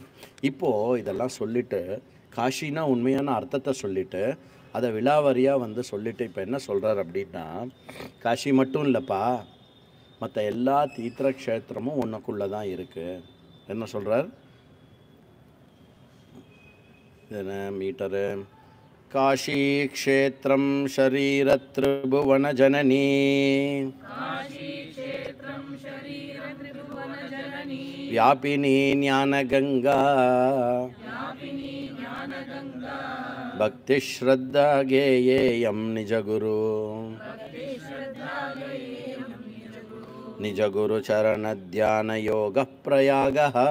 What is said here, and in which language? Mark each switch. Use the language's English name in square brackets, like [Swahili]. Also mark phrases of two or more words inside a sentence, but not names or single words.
[Tamil] இப்போது இதெல்லாம் சொல்லிவிட்டு, காஷினா உண்மையான அர்த்தத்தை சொல்லிவிட்டு, அதை விலாவரியாக சொல்லிவிட்டு இப்போ என்ன சொல்கிறார் அப்படின்னா, காஷி மட்டும் இல்லைப்பா, மற்ற எல்லா தீர்த்த க்ஷேத்திரமும் உனக்குள்ளே தான் இருக்குது. என்ன சொல்கிறார்? என்ன மீட்டரு? [Sanskrit] काशी क्षेत्रं शरीर त्रिभुवन जननी, व्यापिनी ज्ञानगंगा, भक्ति श्रद्धा गेयेयं निजगुरु, निजगुरु चरण ध्यान योग प्रयागः,